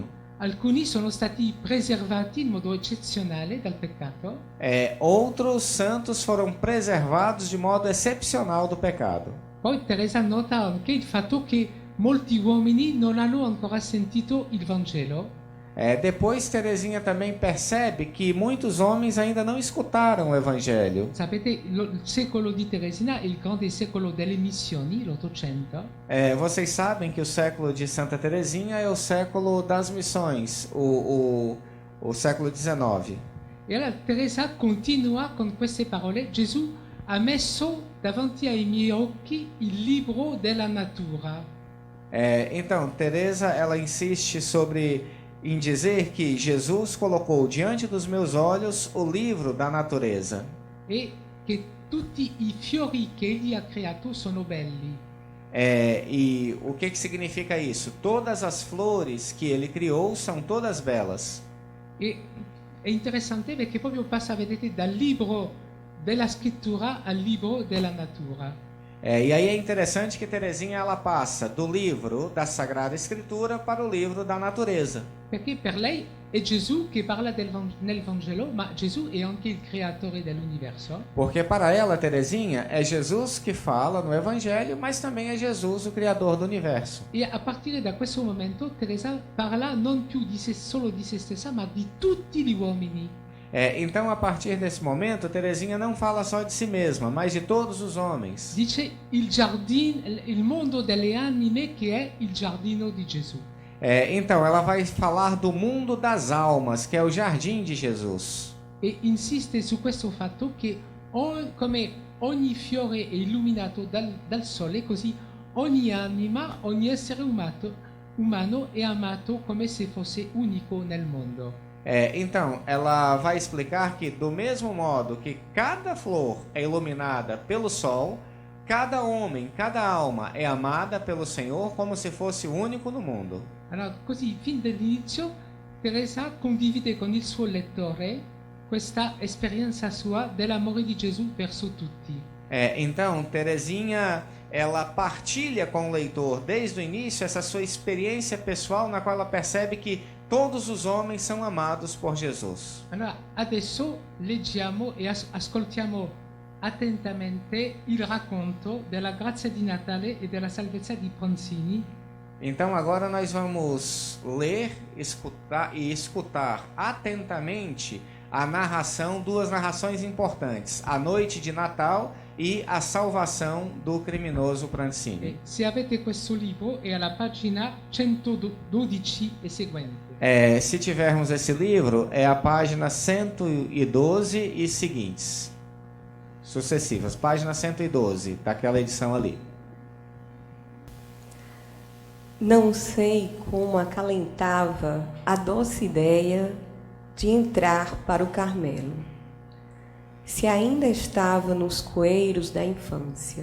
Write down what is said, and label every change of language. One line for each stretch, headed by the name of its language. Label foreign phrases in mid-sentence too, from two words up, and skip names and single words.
Italian: Alcuni sono stati preservati in modo eccezionale dal peccato.
Portuguese: Outros santos foram preservados de modo excepcional do pecado.
Italian: Poi Teresa nota anche il fatto che molti uomini non hanno ancora sentito il Vangelo.
Portuguese: Depois Teresinha também percebe que muitos homens ainda não escutaram o Evangelho.
Italian: Sapete, il secolo di Teresina è il grande secolo delle missioni, l'Ottocento.
Portuguese: Vocês sabem que o século de Santa Teresinha é o século das missões, o século XIX.
Italian: E allora Teresa continua con queste parole: Gesù ha messo davanti ai miei occhi il libro della natura.
Portuguese: Então, Teresa, ela insiste em dizer que Jesus colocou diante dos meus olhos o livro da natureza.
Italian: E che tutti i fiori che egli ha creato sono belli.
Portuguese: E o que significa isso? Todas as flores que ele criou são todas belas.
Italian: E è interessante perché proprio passa, vedete, dal libro della scrittura al libro della natura.
Portuguese: E aí é interessante que Teresinha ela passa do livro da Sagrada Escritura para o livro da natureza.
Italian: Perché per lei è Gesù che parla nel Vangelo, ma Gesù è anche il creatore dell'universo.
Portuguese: Porque para ela, Teresinha, é Jesus que fala no Evangelho, mas também é Jesus o Criador do universo.
Italian: E a partire da questo momento Teresa parla non più solo di se stessa, ma di tutti gli uomini.
Portuguese: Então, a partir desse momento, Teresinha não fala só de si mesma, mas de todos os homens.
Italian: Dice il mondo delle anime che è il giardino di Gesù.
Portuguese: Então, ela vai falar do mundo das almas, que é o jardim de Jesus.
Italian: E insiste su questo fatto che come ogni fiore è illuminato dal sole, così ogni anima, ogni essere umano è amato come se fosse unico nel mondo.
Portuguese: Então, ela vai explicar que, do mesmo modo que cada flor é iluminada pelo sol, cada homem, cada alma é amada pelo Senhor como se fosse único no mundo.
Italian: Allora, così, fin dall'inizio, Teresa condivide con il suo lettore questa esperienza sua dell'amore di Gesù verso tutti.
Portuguese: Então, Teresinha, ela partilha com o leitor desde o início essa sua experiência pessoal na qual ela percebe que Todos os homens são amados por Jesus.
Italian: Allora, adesso leggiamo e ascoltiamo attentamente il racconto della grazia di Natale e della salvezza di Pronzini.
Portuguese: Então agora nós vamos ler, escutar atentamente a narração, duas narrações importantes: a noite de Natal e a salvação do criminoso Pranzini.
Italian: Se avete questo libro è alla pagina 112 e seguente.
Portuguese: Se tivermos esse livro, é a página 112 e seguintes, sucessivas, página 112 daquela edição ali. Não sei como acalentava a doce ideia de entrar para o Carmelo, se ainda estava nos coeiros da infância.